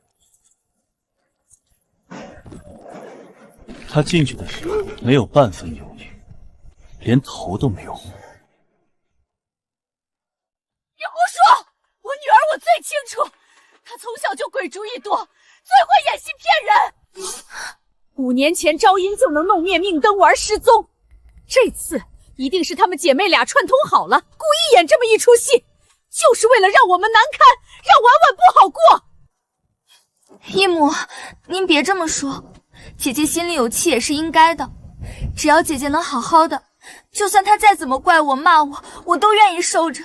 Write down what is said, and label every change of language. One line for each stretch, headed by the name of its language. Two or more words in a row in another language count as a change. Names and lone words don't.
Chinese: 她進去的時候沒有半分猶豫，連頭都沒有回。你胡說！我女兒我最清楚，她從小就鬼主意多，最會演戲騙人。5年前招陰就能弄滅命燈丸失蹤，這次一定是她們姐妹倆串通好了，故意演這麼一出戲，就是為了讓我們難堪，讓婉婉不好過。義母，您別這麼說，姐姐心裡有氣也是應該的，只要姐姐能好好的，就算她再怎麼怪我罵我，我都願意受着。